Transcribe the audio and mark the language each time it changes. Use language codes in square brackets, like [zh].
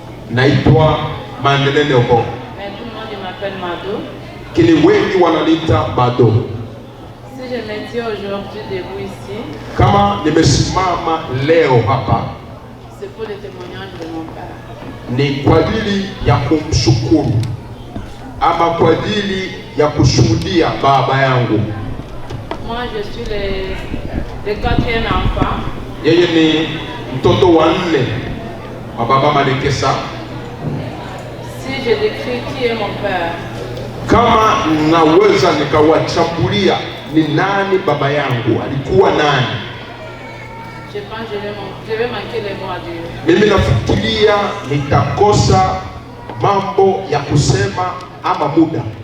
[sw] Naitwa Madeleine Obo. [fr] Mais tout le monde m'appelle Mado. [sw] Kini wengi wananiita Mado. [fr] Si je me dis aujourd'hui debout ici, [sw] Kama nimesimama leo hapa, [fr] c'est pour le témoignage de mon père. [sw] ni kwa ajili ya kumshukuru ama kwa ajili ya kushuhudia baba yangu. [fr] Moi je suis le quatrième enfant. [sw] Yeye ni mtoto wa 4 wa baba Malekesa. [fr] Si je décris qui est mon père, [sw] Kama naweza nikawachambulia ni nani baba yangu, alikuwa nani, [fr] je pense que je vais manquer les mots à dire. [sw] mimi nafikiria nitakosa mambo ya kusema ama muda.